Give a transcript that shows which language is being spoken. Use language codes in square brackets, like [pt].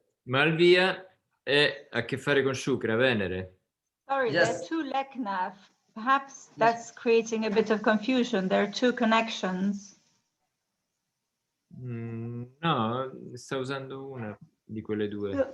[it] Malvia è a che fare con Shukra, Venere. [en] Sorry, Yes. there are two Leknav. Perhaps that's creating a bit of confusion. There are two connections. [it] No, sta usando una di quelle due.